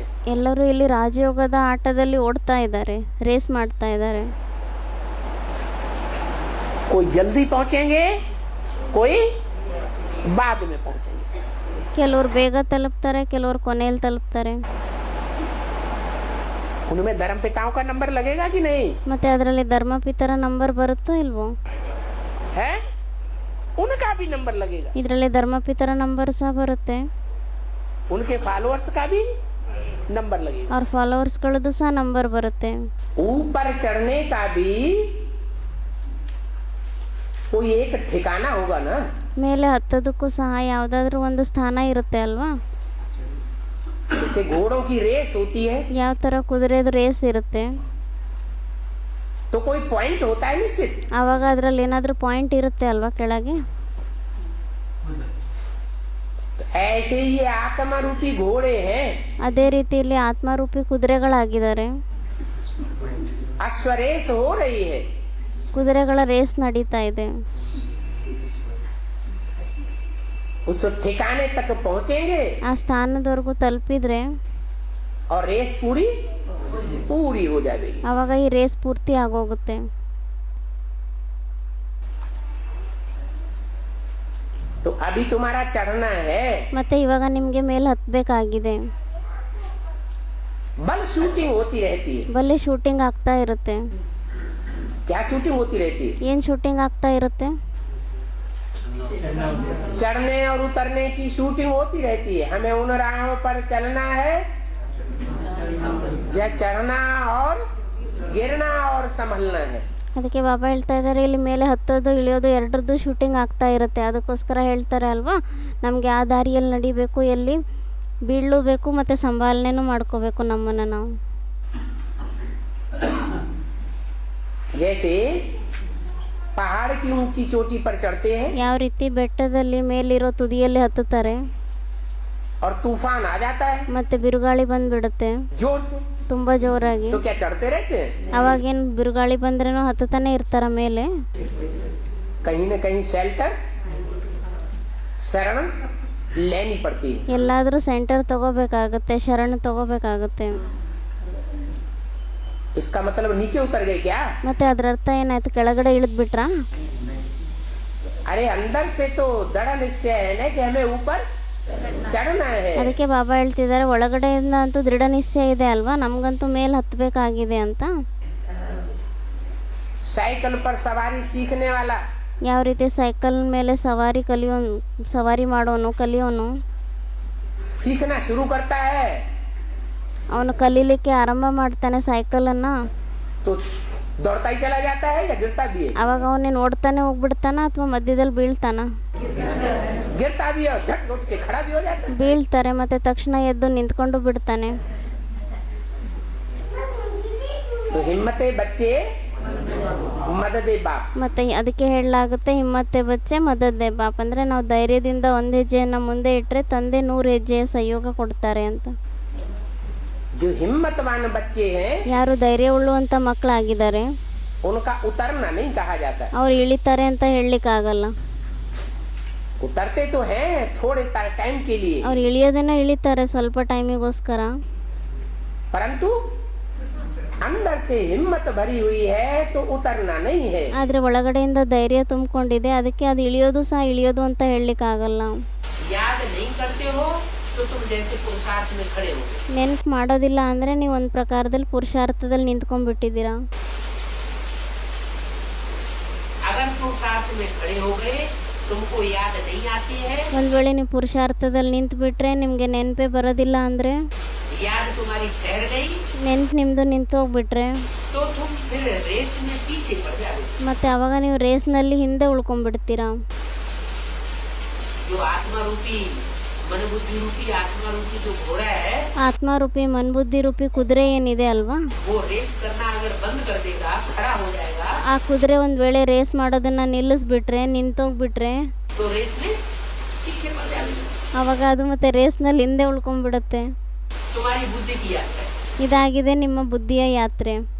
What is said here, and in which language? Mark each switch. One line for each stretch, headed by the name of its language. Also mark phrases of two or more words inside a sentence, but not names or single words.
Kannada: ಎಲ್ಲರೂ ಇಲ್ಲಿ ರಾಜಯೋಗದ ಆಟದಲ್ಲಿ ಓಡ್ತಾ ಇದ್ದಾರೆ, ರೇಸ್ ಮಾಡ್ತಾ ಇದ್ದಾರೆ.
Hindi: कोई जल्दी पहुंचेंगे, कोई बाद में पहुंचेंगे।
Kannada: ಕೆಲವರು ಬೇಗ ತಲುಪ್ತಾರೆ, ಕೆಲವರು ಕೊನೆಯಲ್ಲಿ ತಲುಪ್ತಾರೆ.
Hindi: उनमें धर्म पिताओं का नंबर लगेगा कि नहीं?
Kannada: ಮತ್ತೆ ಅದರಲ್ಲಿ ಧರ್ಮಪಿತರ ನಂಬರ್ ಬರುತ್ತೋ ಇಲ್ವೋ?
Hindi: है, उनका भी नंबर लगेगा।
Kannada: ಇದರಲ್ಲಿ ಧರ್ಮಪಿತರ ನಂಬರ್ ಸಹ ಬರುತ್ತೆ,
Hindi: उनके फॉलोअर्स का भी नंबर लगेगा।
Kannada: ಅವ್ರ ಫಾಲೋವರ್ಸ್ಗಳದ್ದು ಸಹ ನಂಬರ್ ಬರುತ್ತೆ.
Hindi: ऊपर चढ़ने का भी कोई एक ठिकाना होगा ना।
Kannada: ಮೇಲೆ ಹತ್ತೋದಕ್ಕೂ ಸಹ ಯಾವುದಾದ್ರೂ ಒಂದು ಸ್ಥಾನ ಇರುತ್ತೆ ಅಲ್ವಾ?
Hindi: जैसे घोड़ों की रेस होती है
Kannada: ಯಾವ ಥರ ಕುದುರೆದು ರೇಸ್ ಇರುತ್ತೆ,
Hindi: तो कोई पॉइंट होता है निश्चित।
Kannada: ಆವಾಗ ಅದರಲ್ಲಿ ಏನಾದರೂ ಪಾಯಿಂಟ್ ಇರುತ್ತೆ ಅಲ್ವಾ ಕೆಳಗೆ?
Hindi: तो ऐसे ही ये आत्मा रूपी घोड़े हैं।
Kannada: ಅದೇ ರೀತಿ ಇಲ್ಲಿ ಆತ್ಮರೂಪಿ ಕುದುರೆಗಳಾಗಿದ್ದಾರೆ.
Hindi: अश्व रेस हो रही है।
Kannada: ಕುದುರೆಗಳ ರೇಸ್ ನಡೀತಾ ಇದೆ.
Hindi: उस ठिकाने तक पहुंचेंगे
Kannada: ಆ ಸ್ಥಾನದವರೆಗೂ ತಲುಪಿದ್ರೆ
Hindi: और रेस पूरी पूरी हो जाएगी।
Kannada: ಆವಾಗ ಈ ರೇಸ್ ಪೂರ್ತಿ ಆಗೋಗುತ್ತೆ.
Hindi: तो अभी तुम्हारा चढ़ना है,
Kannada: ಮತ್ತೆ ಇವಾಗ ನಿಮಗೆ ಮೇಲೆ ಹತ್ತಬೇಕಾಗಿದೆ.
Hindi: बल शूटिंग होती रहती है।
Kannada: ಬಲ್ಲಿ ಶೂಟಿಂಗ್ ಆಗ್ತಾ ಇರುತ್ತೆ.
Hindi: क्या शूटिंग होती रहती है?
Kannada: ಏನು ಶೂಟಿಂಗ್ ಆಗ್ತಾ ಇರುತ್ತೆ?
Hindi: चढ़ने और उतरने की शूटिंग होती रहती है। हमें उन राहों पर चलना है, यह चढ़ना और गिरना और संभलना है।
Kannada: ಅದಕ್ಕೆ ಬಾಬಾ ಹೇಳ್ತಾ ಇದ್ದಾರೆ, ಇಲ್ಲಿ ಮೇಲೆ ಹತ್ತೋದು ಇಳಿಯೋದು ಎರಡರದ್ದು ಶೂಟಿಂಗ್ ಆಗ್ತಾ ಇರುತ್ತೆ. ಅದಕ್ಕೋಸ್ಕರ ಹೇಳ್ತಾರೆ ಅಲ್ವಾ, ನಮಗೆ ಆ ದಾರಿಯಲ್ಲಿ ನಡಿಬೇಕು, ಎಲ್ಲಿ ಬೀಳಬೇಕು, ಮತ್ತು ಸಂಭಾಲನೆನೂ ಮಾಡ್ಕೋಬೇಕು ನಮ್ಮನ್ನು ನಾವು.
Hindi: जैसे पहाड़ की ऊंची चोटी पर चढ़ते हैं
Kannada: ಯಾವ ರೀತಿ ಬೆಟ್ಟದಲ್ಲಿ ಮೇಲಿರೋ ತುದಿಯಲ್ಲಿ ಹತ್ತುತ್ತಾರೆ,
Hindi: और तूफान आ जाता है
Kannada: ಮತ್ತೆ ಬಿರುಗಾಳಿ ಬಂದ್ಬಿಡುತ್ತೆ
Hindi: जोर से,
Kannada: ತುಂಬ ಜೋರಾಗಿ.
Hindi: तो क्या चढ़ते रहते हैं?
Kannada: ಅವಾಗೇನು ಬಿರುಗಾಳಿ ಬಂದ್ರೇನೋ ಹತ್ತುತ್ತಾನೆ ಇರ್ತಾರ ಮೇಲೆ.
Hindi: कहीं न कहीं शेल्टर शरण लेनी पड़ती है।
Kannada: ಎಲ್ಲಾದರೂ ಸೆಂಟರ್ ತಗೋಬೇಕಾಗತ್ತೆ, ಶರಣ ತಗೋಬೇಕಾಗತ್ತೆ.
Hindi: इसका मतलब नीचे उतर गए क्या?
Kannada: ಮತ್ತೆ ಅದರ ಅರ್ಥ ಏನಾಯ್ತು? ಕೆಳಗಡೆ ಇಳಿದ್ಬಿಟ್ರಾ?
Hindi: अरे अंदर से तो दृढ़ निश्चय है ना कि हमें ऊपर चढ़ना है।
Kannada: ಅದಕ್ಕೆ ಬಾಬಾ ಹೇಳ್ತಿದ್ದಾರೆ, ಒಳಗಡೆಯಿಂದ ಅಂತೂ ದೃಢ ನಿಶ್ಚಯ ಇದೆ ಅಲ್ವಾ, ನಮಗಂತೂ ಮೇಲೆ ಹತ್ತಬೇಕಾಗಿದೆ ಅಂತ.
Hindi: साइकिल पर सवारी सीखने वाला
Kannada: ಯಾವ ರೀತಿ ಸೈಕಲ್ ಮೇಲೆ ಸವಾರಿ ಮಾಡೋನು ಕಲಿಯೋನು
Hindi: सीखना शुरू करता है
Kannada: ಅವನು ಕಲೀಲಿಕ್ಕೆ ಆರಂಭ ಮಾಡ್ತಾನೆ ಸೈಕಲನ್ನು.
Hindi: तो दौड़ता ही चला जाता है या गिरता भी है?
Kannada: ಅವಾಗ ಅವನೇನು ಓಡ್ತಾನೆ ಹೋಗ್ಬಿಡ್ತಾನ ಅಥವಾ ಮಧ್ಯದಲ್ಲಿ ಬೀಳ್ತಾನ?
Hindi: गिरता भी है और झट उठ के खड़ा भी हो जाता है।
Kannada: ಬೀಳ್ತಾರೆ, ಮತ್ತೆ ತಕ್ಷಣ ಎದ್ದು ನಿಂತ್ಕೊಂಡು ಬಿಡ್ತಾನೆ.
Hindi: तो हिम्मते बच्चे मददे बाप.
Kannada: ಮತ್ತೆ ಅದಕ್ಕೆ ಹೇಳಲಾಗುತ್ತೆ,
Hindi: हिम्मते बच्चे मददे बाप,
Kannada: ಅಂದರೆ ನಾವು ಧೈರ್ಯದಿಂದ ಒಂದು ಹೆಜ್ಜೆಯನ್ನು ಮುಂದೆ ಇಟ್ಟರೆ ತಂದೆ 100 ಹೆಜ್ಜೆಯ ಸಹಯೋಗ ಕೊಡ್ತಾರೆ ಅಂತ.
Hindi: जो हिम्मतवान बच्चे हैं
Kannada: ಯಾರು ಧೈರ್ಯ ಉಳ್ಳುವಂಥ ಮಕ್ಕಳಾಗಿದ್ದಾರೆ
Hindi: उनका उतरना नहीं कहा जाता।
Kannada: ಅವ್ರು ಇಳಿತಾರೆ ಅಂತ ಹೇಳಲಿಕ್ಕಾಗಲ್ಲ.
Hindi: उतरते तो हैं थोड़े टाइम के लिए,
Kannada: ಅವ್ರು ಇಳಿಯೋದನ್ನ ಇಳಿತಾರೆ ಸ್ವಲ್ಪ ಟೈಮಿಗೋಸ್ಕರ.
Hindi: परंतु अंदर से हिम्मत भरी हुई है तो उतरना नहीं है।
Kannada: ಆದರೆ ಒಳಗಡೆಯಿಂದ ಧೈರ್ಯ ತುಂಬಿಕೊಂಡಿದೆ, ಅದಕ್ಕೆ ಅದು ಇಳಿಯೋದು ಸಹ ಇಳಿಯೋದು ಅಂತ ಹೇಳಲಿಕ್ಕಾಗಲ್ಲ.
Hindi: याद नहीं करते हो तो तुम जैसे पुरुषार्थ में खड़े हो।
Kannada: ನೆನಪು ಮಾಡೋದಿಲ್ಲ ಅಂದರೆ ನೀವು ಒಂದು ಪ್ರಕಾರದಲ್ಲಿ ಪುರುಷಾರ್ಥದಲ್ಲಿ ನಿಂತ್ಕೊಂಡ್ಬಿಟ್ಟಿದ್ದೀರಾ.
Hindi: अगर पुरुषार्थ में खड़े हो गए तुमको याद नहीं आती है,
Kannada: ಒಂದು ವೇಳೆ ನೀವು ಪುರುಷಾರ್ಥದಲ್ಲಿ ನಿಂತುಬಿಟ್ರೆ ನಿಮಗೆ ನೆನಪೇ ಬರೋದಿಲ್ಲ ಅಂದರೆ,
Hindi: याद तुम्हारी ठहर गई
Kannada: ನೆನಪು ನಿಮ್ಮದು ನಿಂತು ಹೋಗ್ಬಿಟ್ರೆ,
Hindi: तो तुम फिर रेस में पीछे पड़ जाओगे।
Kannada: ಮತ್ತು ಆವಾಗ ನೀವು ರೇಸ್ನಲ್ಲಿ ಹಿಂದೆ ಉಳ್ಕೊಂಡ್ಬಿಡ್ತೀರಾ.
Hindi: जो आत्मा रूपी मन बुद्धि रूपी आत्मा रूपी जो घोड़ा है
Kannada: ಆತ್ಮರೂಪಿ ಮನ್ಬುದ್ಧಿ ರೂಪಿ ಕುದುರೆ ಏನಿದೆ ಅಲ್ವಾ,
Hindi: वो रेस करना अगर बंद कर देगा, खड़ा हो जाएगा,
Kannada: ಆ ಕುದುರೆ ಒಂದು ವೇಳೆ ರೇಸ್ ಮಾಡೋದನ್ನು ನಿಲ್ಲಿಸ್ಬಿಟ್ರೆ, ನಿಂತೋಗ್ಬಿಟ್ರೆ,
Hindi: तो रेस में पीछे पड़ जाएगा।
Kannada: ಆವಾಗ ಅದು ಮತ್ತೆ ರೇಸ್ನಲ್ಲಿ ಹಿಂದೆ ಉಳ್ಕೊಂಡ್ಬಿಡುತ್ತೆ.
Hindi: तुम्हारी बुद्धि की यात्रा है।
Kannada: ಇದಾಗಿದೆ ನಿಮ್ಮ ಬುದ್ಧಿಯ ಯಾತ್ರೆ.